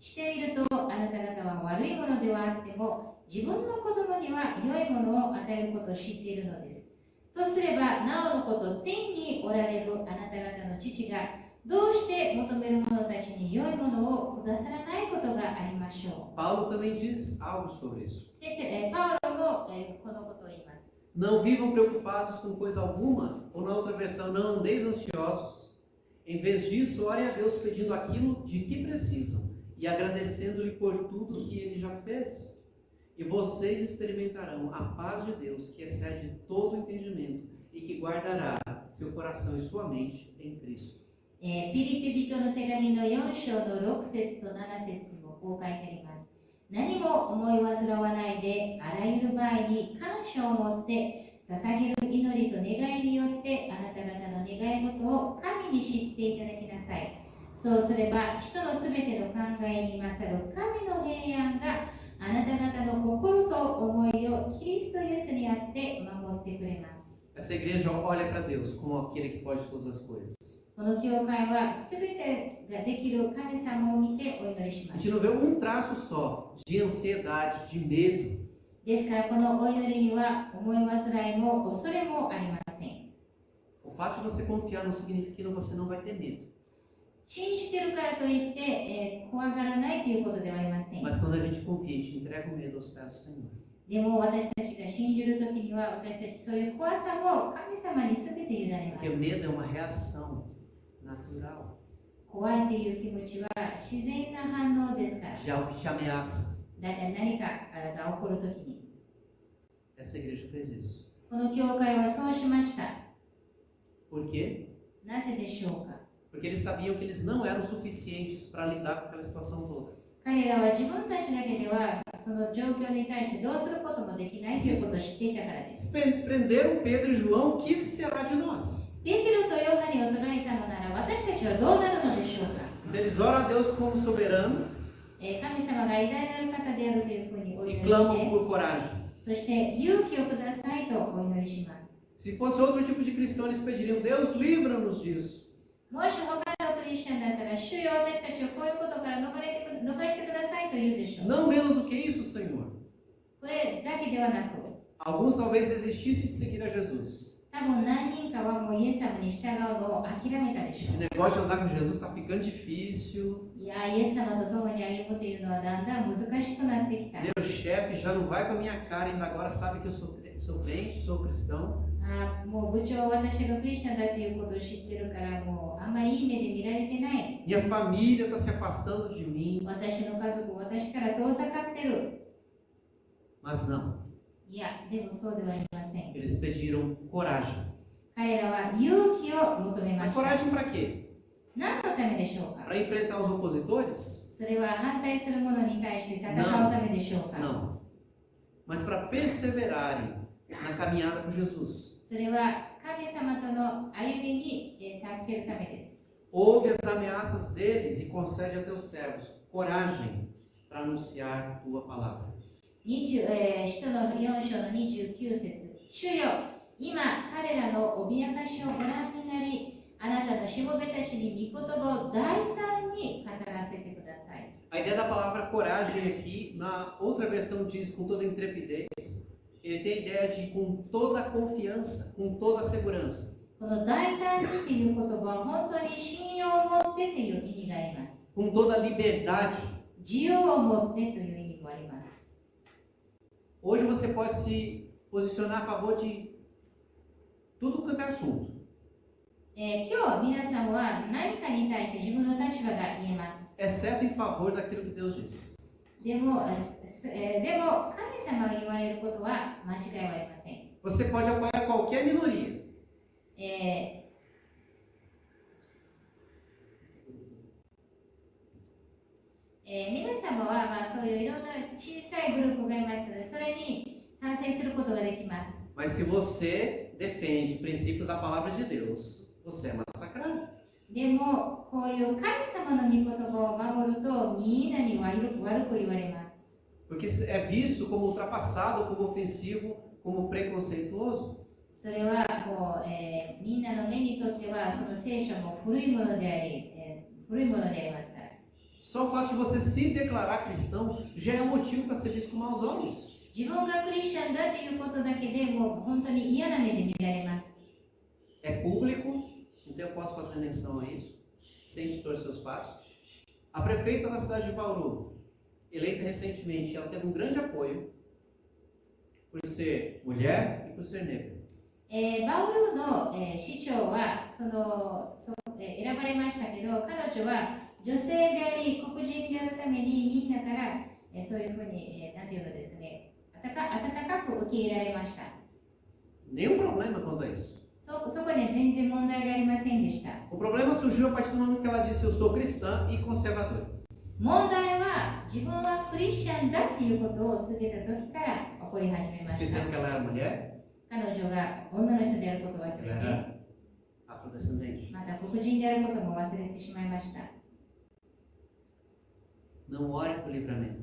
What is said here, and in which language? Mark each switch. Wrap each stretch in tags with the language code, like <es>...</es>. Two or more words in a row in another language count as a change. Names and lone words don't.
<ja>しているとあなた方は悪いものではあっても自分の子供には良いものを与えることを知っているのです。とすればなおのこと天におられるあなた方の父がどうして求める者たちに良いものをくださらないことがありましょ</ja> <pt>Paulo também diz algo sobre isso.</pt> <ja>う。で、パウロも、このことを言います。</ja> <pt>Não vivam preocupados com coisa alguma, ou na outra versão, não andeis ansiosos. Em vez disso, orem a Deus pedindo aquilo de que precisam e agradecendo-lhe por tudo que ele já fez. E vocês experimentarão a paz de Deus, que excede todo o entendimento e que guardará seu coração e sua mente em Cristo.</pt> <ja>ピリピ人の手紙の4章の6節と7節にもこう書いてあります。何も思い煩わないで、あらゆる場合に感謝を持って捧げる祈りと願いによってあなた方の願い事を神に知っていただきなさい。そうすれば人のすべての考えに勝る神の平安があなた方の心と思いをキリストイエスにあって守ってくれます。</ja> <pt>Essa igreja olha para Deus como aquele que pode todas as coisas.</pt> <ja>この教会はすべてができる神様を見てお祈りし</ja> <pt>A</pt> <ja>ま</ja> <pt>gente</pt> <ja>す。</ja> <pt>não vê um traço só de ansiedade, de medo.</pt> <ja>ですからこのお祈りには思い煩いも恐れもありません。</ja> <pt>O fato de você confiar não significa que você não vai ter medo.</pt> <ja>信じてるからといって、怖がらないということではありません。</ja> <pt>Mas quando a gente confia, a gente entrega o medo aos pés do Senhor.</pt> <ja>でも私たちが信じるときには私たちそういう怖さも神様にすべて委ねま</ja> <pt>Porque o</pt> <ja>す。</ja> <pt>medo é uma reação natural</pt> <ja>怖いという気持ちは自然な反応ですから。</ja> <pt>de algo que te ameaça.</pt> <ja>何かが起こるときに。</ja> <pt>Essa igreja fez isso.</pt> <ja>この教会はそうしました。</ja> <pt>Por quê?</pt> <ja>なぜでしょうか。</ja> <pt>Porque eles sabiam que eles não eram suficientes para lidar com aquela situação toda.</pt> <ja>彼らは自分たちだけではその状況に対してどうすることもできないということを知っていたからです。</ja> <pt>Prenderam Pedro e João, o que será de nós?</pt> <ja>ペテロとヨハネを捕らえたのなら私たちはどうなるのでしょうか。</ja> <pt>Eles oram a Deus como soberano</pt> <ja>神様が偉大なる方であるというふうにお祈</ja> <pt>e</pt> <ja>りし</ja> <pt>clamam</pt> <ja>て、</ja> <pt>por coragem.</pt> <ja>そして勇気をくださいとお祈りします。</ja> <pt>Se fosse outro tipo de cristão, eles pediriam: Deus, livra-nos disso.</pt> <ja>もし他のクリスチャンだったら、主よ私たちをこういうことから逃してくださいと言うでしょう。</ja> <pt>Não menos do que isso, Senhor.</pt> <ja>これだけではなく、</ja> <pt>Alguns talvez desistissem de seguir a Jesus.</pt> <ja>多分何人かはもうイエス様に従うのを諦めたでしょ</ja> <pt>Esse negócio de andar com Jesus está ficando difícil.</pt> <ja>う。いや、イエス様と共に歩むというのはだんだん難しくなってきた。</ja> <pt>Meu chefe já não vai com a minha cara, ainda agora sabe que eu sou crente, sou cristão.</pt> <ja>もう部長は私がクリスチャンだということを知ってるから、もうあんまりいい目で見られてない。</ja> <pt>Minha família está se afastando de mim.</pt> <ja>私の家族、私から遠ざかってる。</ja> <pt>Mas não.</pt> <ja>いや、でもそうではありません。</ja> <pt>Eles pediram coragem.</pt> <ja>彼らは勇気を求めま</ja> <pt>Mas</pt> <ja>した。</ja> <pt>coragem para quê?</pt> <ja>何のためでしょうか。</ja> <pt>Para enfrentar os opositores?</pt> <ja>それは反対する者に対して戦うためでしょうか。</ja> <pt>Não. Mas para perseverarem na caminhada com Jesus.</pt> <ja>それは神様との歩みに助けるためです。</ja> <pt>Ouve as ameaças deles e concede a teus servos coragem para anunciar tua palavra.</pt> <ja>使徒の4章の29節。主よ、今彼らの脅かしをご覧になり、あなたのしもべたちに御言葉を大胆に語らせてください。</ja> <pt>A ideia da palavra coragem aqui, na outra versão diz com toda intrepidez. Ele tem a ideia de com toda a confiança, com toda a segurança.</pt> <ja>この大胆にという言葉は本当に信用を持ってという意味があります。</ja> <pt>Com toda a liberdade.</pt> <ja>自由を持ってという意味もあります。</ja> <pt>Hoje você pode se posicionar a favor de tudo quanto é assunto.</pt> <ja>今日皆さんは何かに対して自分の立場が言えます。</ja> <pt>Exceto em favor daquilo que Deus diz.</pt> <ja>でも神様が言われることは間違いはありません。</ja> <pt>Você pode apoiar qualquer minoria.</pt> <ja>皆様はそういういろんな小さいグループがいますので、それに賛成することができます。</ja> <pt>Mas se você defende princípios da palavra de Deus, você é massacrado.</pt> <ja>でも、こういう神様の御言葉を守ると、みんなに悪く言われます。</ja> <pt>Porque é visto como ultrapassado, como ofensivo, como preconceituoso.</pt> <ja>それはみんなの目にとっては、その聖書も古いものでありますから。</ja> <pt>Só o fato de você se declarar cristão já é um motivo para ser visto com maus olhos.</pt> <ja>自分がクリスチャンだということだけでもう本当に嫌な目で見られます。</ja> <pt>É público, então eu posso fazer menção a isso. sente torcer os passos. A prefeita da cidade de Bauru, eleita recentemente, ela teve um grande apoio por ser mulher e por ser negra.</pt> <ja>バウルの、市長は選ばれましたけど、彼女は女性であり黒人であるためにみんなから、そういうふうに、なんていうのですかね、温かく受け入れられました。</ja> <pt>Nenhum problema quanto a isso.</pt> <ja>そこには全然問題がありませんでした。</ja> <pt>O problema surgiu a partir do momento que ela disse: eu sou cristã e conservadora.</pt> <ja>問題は自分はクリスチャンだっていうことを告げた時から起こり始めました。</ja> <pt>Esquecendo que ela era mulher,</pt> <ja>彼女が女の人であることを忘</ja> <pt>ela</pt> <ja>れて、</ja> <pt>era afrodescendente.</pt> <ja>また黒人であることも忘れてしまいました。</ja> <pt>Não ore por livramento.</pt>